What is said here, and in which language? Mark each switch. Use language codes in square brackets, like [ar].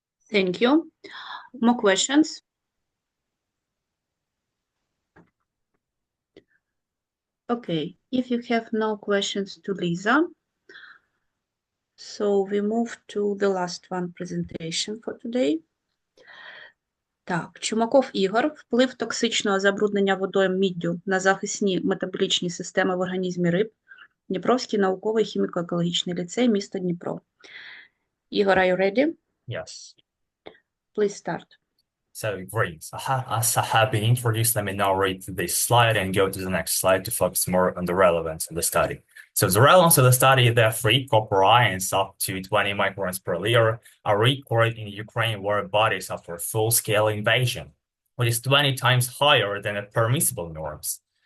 [en] Thank you. More questions? Okay, if you have no questions to Lisa, so we move to the last one presentation for today. [uk] Так, Чумаков Ігор. Вплив токсичного забруднення водойм міддю на захисні метаболічні системи в організмі риб. Дніпровський науковий хіміко-екологічний ліцей, місто Дніпро. [en] Ігор, are you ready? Yes. Please start. So great. As I have been introduced, let me now read this slide and go to the next slide to focus more on the relevance of the study. So the relevance of the study, there are 3 copper ions up to 20 microns per liter are recorded in Ukraine water bodies after full-scale invasion, which is 20 times higher than the permissible norms.